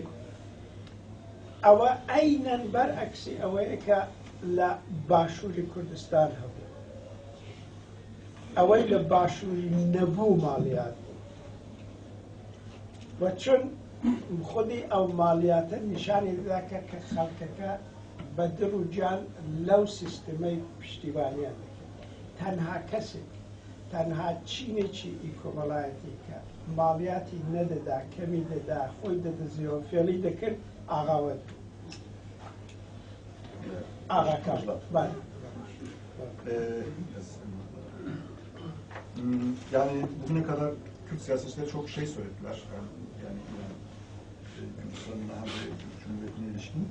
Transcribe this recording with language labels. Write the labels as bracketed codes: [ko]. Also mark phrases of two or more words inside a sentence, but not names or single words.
[ckb] ئەوە ئەینەن بەرعەکسی ئەوەیە کە لە باشووری کوردستان هەبوو، ئەوەی لە باشووری نەبوو مالیات بوو، و چون خودی ئەو مالیاتە نیشانی دەدا کە خەڵکەکە بە دڵ و گیان لەو سیستەمەی پشتیوانیان دەکرد. تەنها کەسێک، تەنها چینێکی ئیکۆمەڵایەتی کە مالیاتی نەدەدا، کەمی دەدا، خۆی دەدەزیەوە، فێڵی دەکرد، ağavet. [tr] Ağa karşılar. Yani bugüne kadar Kürt siyasetçileri çok şey söylediler. Yani Kürdistan'ın hem de Cumhuriyet'ine ilişkin.